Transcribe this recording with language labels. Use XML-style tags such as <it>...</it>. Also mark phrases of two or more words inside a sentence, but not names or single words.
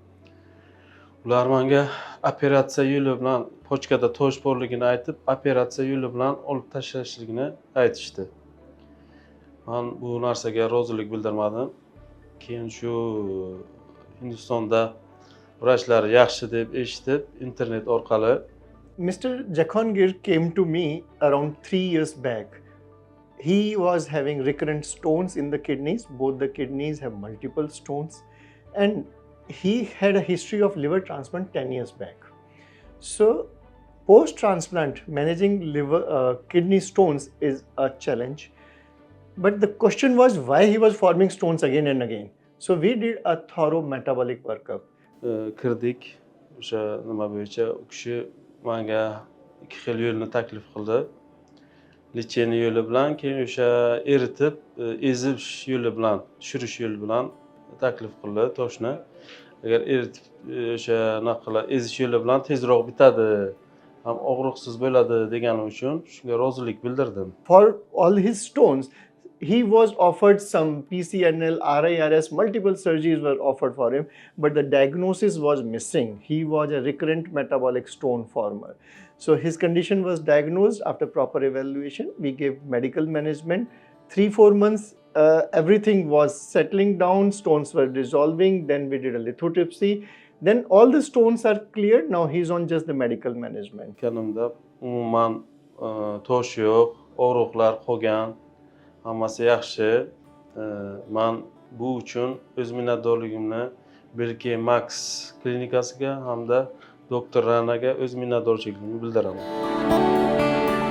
<uz>Ular menga operatsiya yo'li bilan pochkada tosh borligini aytib, operatsiya yo'li bilan olib tashlashligini aytishdi. Men bu narsaga rozilik bildirmadim. Keyin shu Hindistonda vrachlar yaxshi deb eshitib, internet orqali</uz> <en>Mr. Jakhangir came to me around 3 years back. He was having recurrent stones in the kidneys. Both the kidneys have multiple stones. And he had a history of liver transplant 10 years back. So, post-transplant, managing kidney stones is a challenge. But the question was why he was forming stones again and again. So, we did a thorough metabolic workup.</en> <uz>kirdik. O'sha nima bo'yicha u kishi menga 2 xil yo'lni taklif qildi. Lecheniya yo'li bilan, keyin o'sha eritib, ezish yo'li bilan, tushirish yo'li bilan taklif qildi toshni. Agar eritib o'sha naqla ezish yo'li bilan tezroq bitadi, ham og'riqsiz bo'ladi degani uchun shunga rozilik bildirdim.</uz> <en>For all his stones, he was offered some PCNL, RIRS, multiple surgeries were offered for him, but the diagnosis was missing. He was a recurrent metabolic stone former. So his condition was diagnosed. After proper evaluation, we gave medical management. 3-4 months, everything was settling down, stones were dissolving. Then we did a lithotripsy. Then all the stones are cleared. Now he's on just the medical management.</en> <uz>Kanimda umuman tosh yo'q, og'riqlar qolgan, hammasi yaxshi. Men bu uchun o'z minnatdorligimni Belke Max klinikasiga hamda doktor Ranaga o'z minnatdorchiligimni bildiraman.</uz>